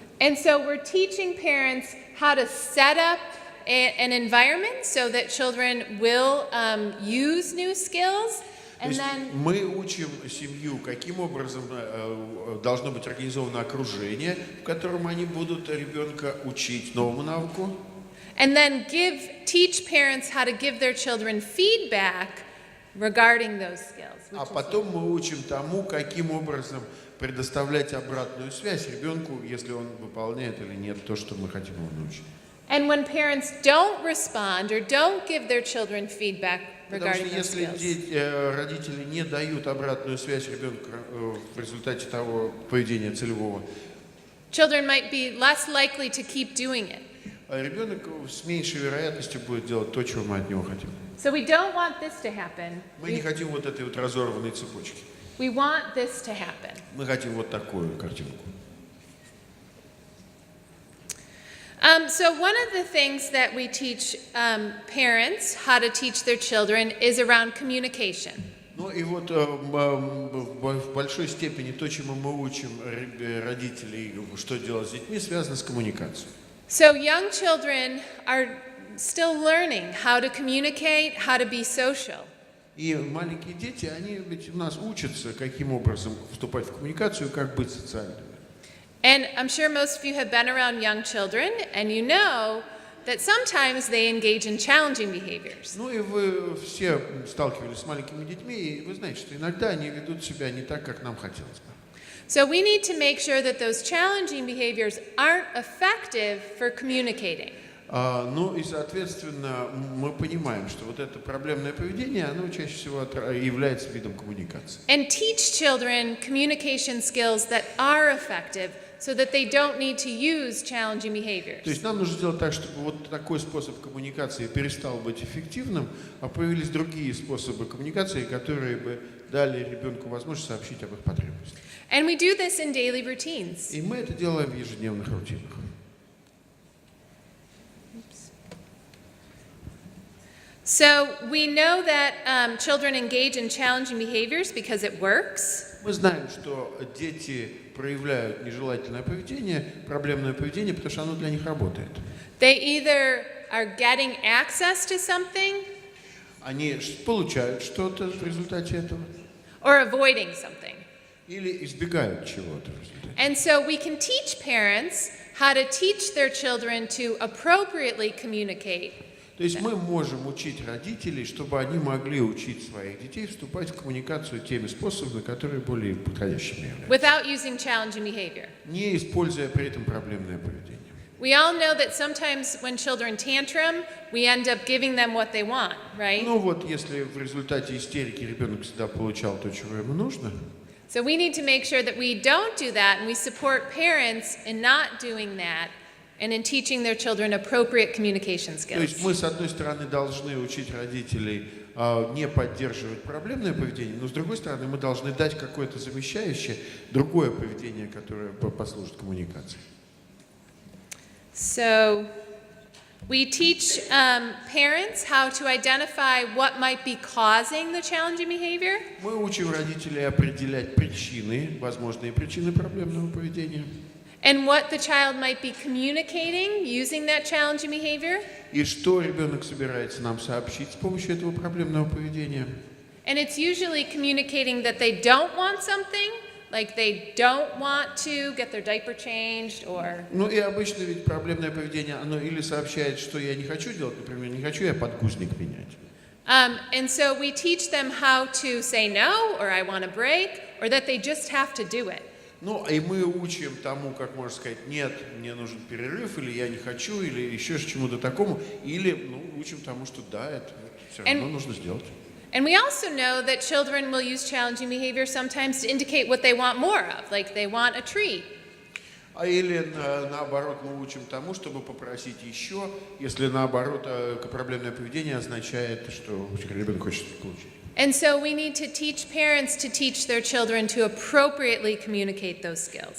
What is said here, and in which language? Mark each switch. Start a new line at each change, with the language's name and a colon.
English: And so we're teaching parents how to set up an environment so that children will use new skills.
Russian: То есть мы учим семью, каким образом должно быть организовано окружение, в котором они будут ребенка учить новому навыку.
English: And then teach parents how to give their children feedback regarding those skills.
Russian: А потом мы учим тому, каким образом предоставлять обратную связь ребенку, если он выполняет или нет то, что мы хотим его научить.
English: And when parents don't respond or don't give their children feedback regarding those
Russian: Потому что если родители не дают обратную связь ребенку в результате того поведения целевого,
English: children might be less likely to keep doing it.
Russian: ребенок с меньшей вероятностью будет делать то, чего мы от него хотим.
English: So we don't want this to happen.
Russian: Мы не хотим вот этой вот разорванной цепочки.
English: We want this to happen.
Russian: Мы хотим вот такую картинку.
English: So one of the things that we teach parents how to teach their children is around communication.
Russian: Ну и вот в большой степени то, чему мы учим родителей, что делать с детьми, связано с коммуникацией.
English: So young children are still learning how to communicate, how to be social.
Russian: И маленькие дети, они ведь у нас учатся, каким образом вступать в коммуникацию, как быть социальными.
English: And I'm sure most of you have been around young children, and you know that sometimes they engage in challenging behaviors.
Russian: Ну и вы все сталкивались с маленькими детьми, и вы знаете, что иногда они ведут себя не так, как нам хотелось бы.
English: So we need to make sure that those challenging behaviors aren't effective for communicating.
Russian: Ну и, соответственно, мы понимаем, что вот это проблемное поведение, оно чаще всего является видом коммуникации.
English: And teach children communication skills that are effective so that they don't need to use challenging behaviors.
Russian: То есть нам нужно сделать так, чтобы вот такой способ коммуникации перестал быть эффективным, а появились другие способы коммуникации, которые бы дали ребенку возможность сообщить об их потребностях.
English: And we do this in daily routines.
Russian: И мы это делаем в ежедневных рутинах.
English: So we know that children engage in challenging behaviors because it works.
Russian: Мы знаем, что дети проявляют нежелательное поведение, проблемное поведение, потому что оно для них работает.
English: They either are getting access to something
Russian: Они получают что-то в результате этого
English: or avoiding something.
Russian: или избегают чего-то в результате.
English: And so we can teach parents how to teach their children to appropriately communicate.
Russian: То есть мы можем учить родителей, чтобы они могли учить своих детей вступать в коммуникацию теми способами, которые более подходящими являются,
English: Without using challenging behavior.
Russian: не используя при этом проблемное поведение.
English: We all know that sometimes when children tantrum, we end up giving them what they want, right?
Russian: Ну вот, если в результате истерики ребенок всегда получал то, чего ему нужно,
English: So we need to make sure that we don't do that, and we support parents in not doing that and in teaching their children appropriate communication
Russian: то есть
English: skills.
Russian: мы, с одной стороны, должны учить родителей не поддерживать проблемное поведение, но с другой стороны, мы должны дать какое-то замещающее, другое поведение, которое послужит коммуникации.
English: So we teach parents how to identify what might be causing the challenging behavior.
Russian: Мы учим родителей определять причины, возможные причины проблемного поведения.
English: And what the child might be communicating using that challenging behavior.
Russian: И что ребенок собирается нам сообщить с помощью этого проблемного поведения.
English: And it's usually communicating that they don't want something, like they don't want to get their diaper changed or...
Russian: Ну и обычно ведь проблемное поведение, оно или сообщает, что я не хочу делать, например, не хочу я подгузник менять.
English: And so we teach them how to say no, or I want a break, or that they just have to do it.
Russian: Ну, и мы учим тому, как можно сказать, нет, мне нужен перерыв, или я не хочу, или еще чему-то такому, или учим тому, что да, это все равно нужно сделать.
English: And we also know that children will use challenging behavior sometimes to indicate what they want more of, like they want a treat.
Russian: Или наоборот, мы учим тому, чтобы попросить еще, если наоборот проблемное поведение означает, что ребенок хочет получить.
English: And so we need to teach parents to teach their children to appropriately communicate those skills.